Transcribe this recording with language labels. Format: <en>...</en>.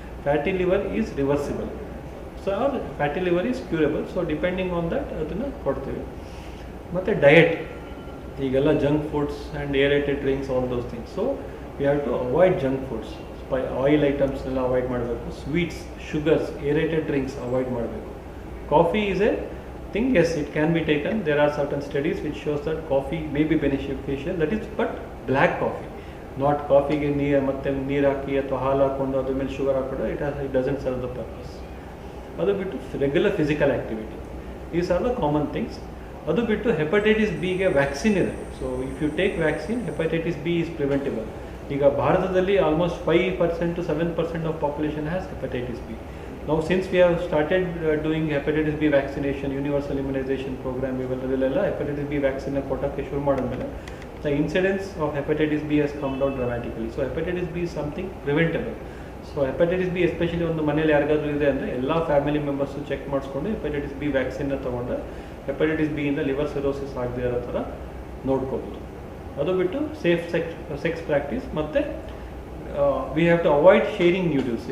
<en>Fatty liver is reversible, so fatty liver is curable. So depending on that</en> <kn>ಅದನ್ನು ಕೊಡ್ತೀವಿ. ಮತ್ತು diet, ಈಗೆಲ್ಲ</kn> <en>Junk foods and aerated drinks, all those things. So we have to avoid junk foods,</en> <kn>oil ಐಟಮ್ಸ್ನೆಲ್ಲ avoid ಮಾಡಬೇಕು. Sweets, sugars, aerated drinks avoid ಮಾಡಬೇಕು.</kn> <en>Coffee is a thing, yes, it can be taken. There are certain studies which shows that coffee may be beneficial, that is, but black coffee, not coffeege</en> <kn>ನೀರು ಹಾಕಿ ಅಥವಾ ಹಾಲು ಹಾಕೊಂಡು ಅದ್ರ ಮೇಲೆ sugar ಹಾಕೊಂಡು</kn> <en>it doesn't serve the purpose.</en> <kn>ಅದು ಬಿಟ್ಟು</kn> <en>Regular physical activity, these are the common things.</en> <kn>ಅದು ಬಿಟ್ಟು ಹೆಪಟೈಟಿಸ್ ಬಿಗೆ ವ್ಯಾಕ್ಸಿನ್ ಇದೆ.</kn> <en>So if you take vaccine, hepatitis B is preventable.</en> <kn>ಈಗ ಭಾರತದಲ್ಲಿ</kn> <en>Almost 5% to 7% of population has hepatitis B. Now since we have started doing hepatitis B vaccination, universal immunization program,</en> <kn>ಇವೆಲ್ಲ hepatitis B vaccine ಕೊಟ್ಟಕ್ಕೆ ಶುರು ಮಾಡಿದ್ಮೇಲೆ</kn> <en>the incidence of hepatitis B has come down dramatically. So hepatitis B is something preventable. So hepatitis B especially</en> <kn>ಒಂದು ಮನೇಲಿ ಯಾರಿಗಾದ್ರೂ ಇದೆ ಅಂದರೆ ಎಲ್ಲ family members check ಮಾಡಿಸ್ಕೊಂಡು hepatitis B ವ್ಯಾಕ್ಸಿನ್ನ ತೊಗೊಂಡ್ರೆ hepatitis B ಇಂದ ಲಿವರ್ ಸಿರೋಸಿಸ್ ಆಗದೆ ಇರೋ ಥರ ನೋಡ್ಕೋಬೋದು. ಅದು ಬಿಟ್ಟು</kn> <en>Safe sex practice, ಮತ್ತು we have to avoid sharing needles.</en>